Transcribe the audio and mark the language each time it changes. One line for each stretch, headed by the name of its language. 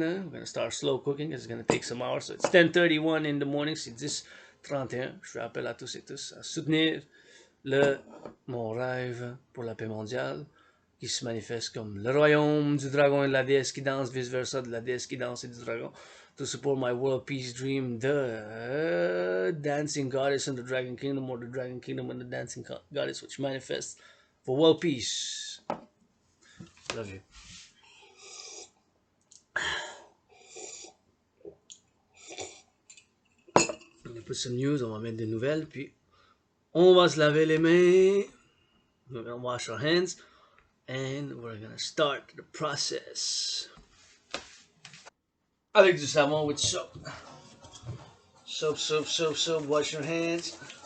English: We're going to start slow cooking, it's going to take some hours, so it's 10:31 in the morning,
French: c'est 10:31, je rappelle à tous et tous à soutenir mon rêve pour la paix mondiale, qui se manifeste comme le royaume du dragon et de la déesse qui danse, vice versa, de la déesse qui danse et du dragon.
English: To support my world peace dream, the dancing goddess and the dragon kingdom, or the dragon kingdom and the dancing goddess, which manifests for world peace. Love you. put some news,
French: on va mettre des nouvelles, puis on va se laver les mains.
English: We're gonna wash our hands, and we're gonna start the process.
French: Avec du savon
English: with soap. Soap, soap, soap, soap, wash your hands.